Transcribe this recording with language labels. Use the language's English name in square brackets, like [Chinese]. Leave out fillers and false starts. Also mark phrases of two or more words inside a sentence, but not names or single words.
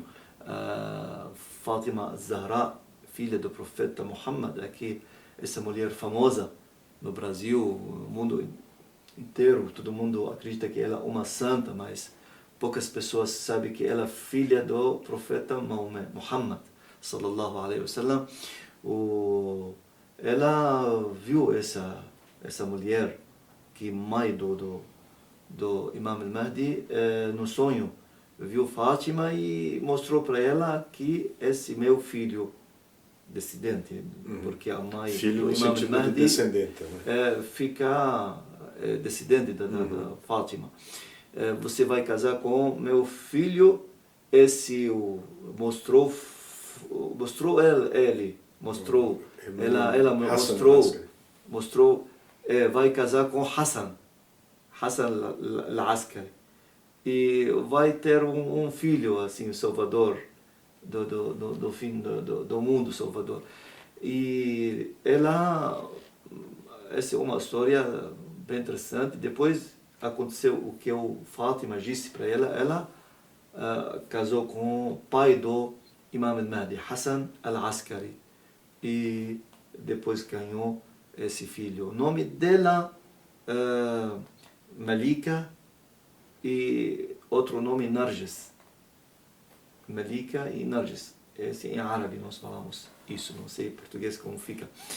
[Portuguese] Fátima Zahra, filha do profeta Muhammad, aqui, essa mulher famosa no Brasil, no mundo inteiro, todo mundo acredita que ela é uma santa, mas poucas pessoas sabem que ela é filha do profeta Muhammad, [Arabic] صلى الله عليه وسلم. [Portuguese] Ela viu essa mulher, que mãe do Imam al-Mahdi, no sonho, viu Fátima e mostrou para ela que esse meu filho descendente, porque a mãe filho do Imam al-Mahdi de descendente, né? Fica descendente da Fátima. Você vai casar com meu filho, mostrou vai casar com Hassan al-Askari, e vai ter um filho, assim, Salvador, do fim do mundo, Salvador. E essa é uma história bem interessante. Depois aconteceu o que o Fátima disse para ela casou com o pai do Imam al-Mahdi, Hassan al-Askari, e depois ganhou esse filho. O nome dela, Malika, e outro nome, Narges. Malika e Narges. Esse em árabe nós falamos isso, não sei em português como fica.